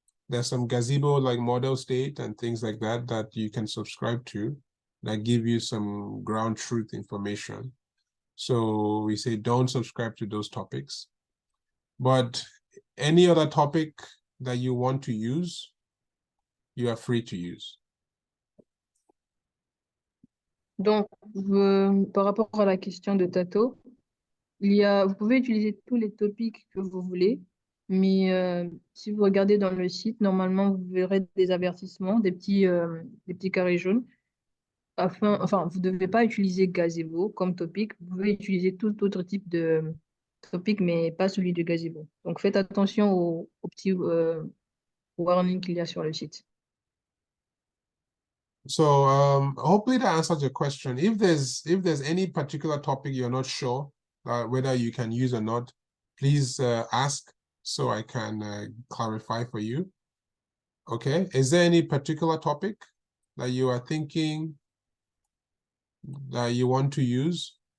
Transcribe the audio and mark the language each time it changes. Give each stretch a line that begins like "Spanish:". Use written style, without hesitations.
English: There's some Gazebo like model state and things like that that you can subscribe to that give you some ground truth information. So we say don't subscribe to those topics. But any other topic that you want to use, you are free to use.
French: Donc, par rapport à la question de Tato, vous pouvez utiliser tous les topics que vous voulez, Mais si vous regardez dans le site, normalement, vous verrez des avertissements, des petits carrés jaunes. Enfin, vous ne devez pas utiliser gazebo comme topic. Vous pouvez utiliser tout autre type de topic, mais pas celui de gazebo. Donc, faites attention aux petits warnings qu'il y a sur le site.
English: So hopefully that answers your question. If there's any particular topic you're not sure whether you can use or not, please ask so I can clarify for you. Okay. Is there any particular topic that you are thinking that you want to use?